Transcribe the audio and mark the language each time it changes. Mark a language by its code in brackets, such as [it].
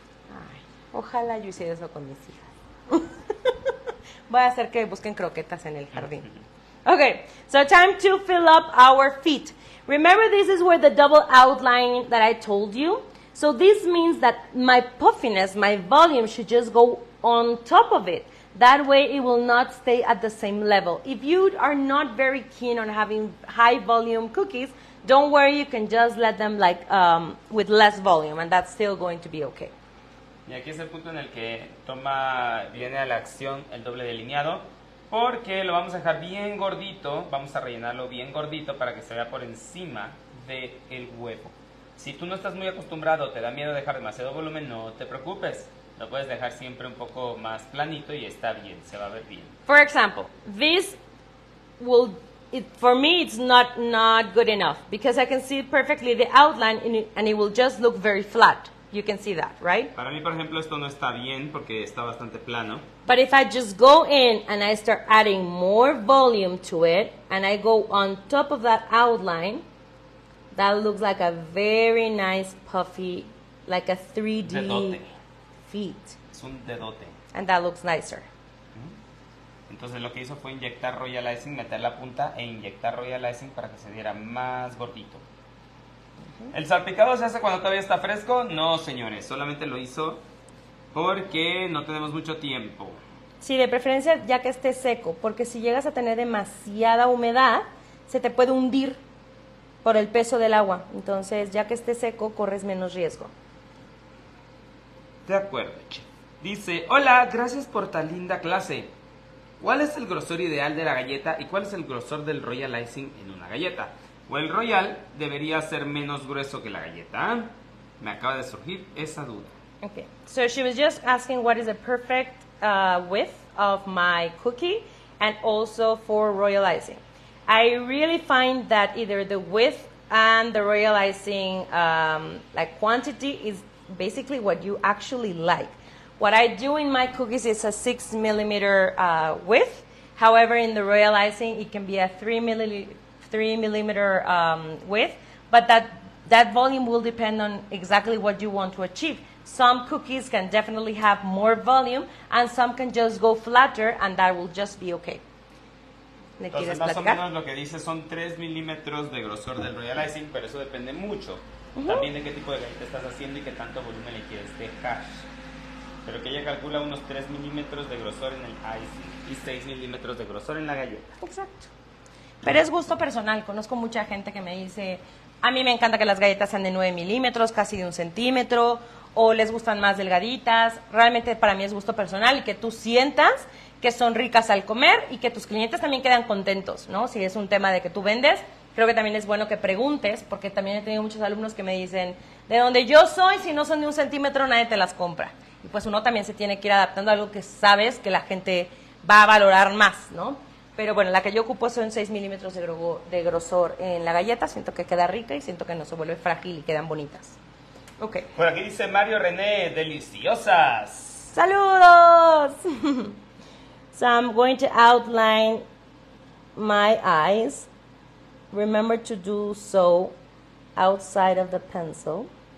[es] Ay, ojalá yo hiciera eso con mis hijas. Voy a hacer que busquen croquetas en el jardín. [en] Okay, so time to fill up our feet. Remember, this is where the double outline that I told you. So this means that my puffiness, my volume should just go on top of it. That way it will not stay at the same level. If you are not very keen on having high volume cookies, don't worry, you can just let them like with less volume and that's still going to be okay. [es] Y aquí es el punto en el que viene a la acción el doble delineado, porque lo vamos a dejar bien gordito, vamos a rellenarlo bien gordito para que se vea por encima del huevo. Si tú no estás muy acostumbrado, te da miedo dejar demasiado volumen, no te preocupes. Lo puedes dejar siempre un poco más planito y está bien, se va a ver bien. [en] For example, this will, for me it's not good enough because I can see perfectly the outline and it will just look very flat. You can see that, right? [es] Para mí, por ejemplo, esto no está bien porque está bastante plano. [en] But if I just go in and I start adding more volume to it and I go on top of that outline, that looks like a very nice puffy, like a 3D [es] Dedote. [en] feet. [es] Es un dedote. [en] And that looks nicer. [es] Entonces lo que hizo fue inyectar Royal Icing, meter la punta e inyectar Royal Icing para que se viera más gordito. ¿El salpicado se hace cuando todavía está fresco? No, señores, solamente lo hizo porque no tenemos mucho tiempo. Sí, de preferencia ya que esté seco, porque si llegas a tener demasiada humedad, se te puede hundir por el peso del agua. Entonces, ya que esté seco, corres menos riesgo. De acuerdo, chef. Dice, hola, gracias por tan linda clase. ¿Cuál es el grosor ideal de la galleta y cuál es el grosor del Royal Icing en una galleta? O el Royal debería ser menos grueso que la galleta. Me acaba de surgir esa duda. [en] Okay, so she was just asking what is the perfect width of my cookie and also for royal icing. I really find that either the width and the royal icing like quantity is basically what you actually like. What I do in my cookies is a 6 millimeter width. However, in the royal icing, it can be a 3 millimeter width, but that volume will depend on exactly what you want to achieve. Some cookies can definitely have more volume, and some can just go flatter, and that will just be okay. [es] ¿Le quieres Entonces, más o platicar? menos lo que dice son 3 milímetros de grosor del Royal Icing, pero eso depende mucho. También de qué tipo de galleta estás haciendo y qué tanto volumen le quieres dejar. Pero que ella calcula unos 3 milímetros de grosor en el icing y 6 milímetros de grosor en la galleta. Exacto. Pero es gusto personal. Conozco mucha gente que me dice, a mí me encanta que las galletas sean de 9 milímetros, casi de 1 centímetro, o les gustan más delgaditas. Realmente para mí es gusto personal y que tú sientas que son ricas al comer y que tus clientes también quedan contentos, ¿no? Si es un tema de que tú vendes, creo que también es bueno que preguntes, porque también he tenido muchos alumnos que me dicen, de donde yo soy, si no son de 1 centímetro, nadie te las compra. Y pues uno también se tiene que ir adaptando a algo que sabes que la gente va a valorar más, ¿no? Pero bueno, la que yo ocupo son 6 milímetros de grosor en la galleta. Siento que queda rica y siento que no se vuelve frágil y quedan bonitas. Ok. Por aquí dice Mario René, deliciosas. ¡Saludos! [en] So I'm going to outline my eyes. Remember to do so outside of the pencil.